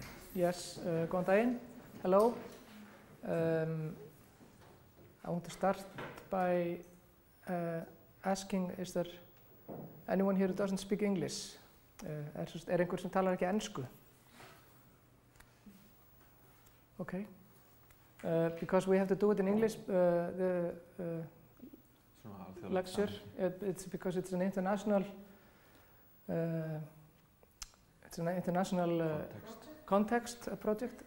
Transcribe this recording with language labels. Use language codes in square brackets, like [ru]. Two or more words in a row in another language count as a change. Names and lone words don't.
[en] Yes, [is] góðan daginn. [en] Hello. I want to start by asking, is there anyone here who doesn't speak English? [is] Einhver sem talar ekki ensku? [en] Okay. Because we have to do it in English, the lecture, it's because it's an international context project.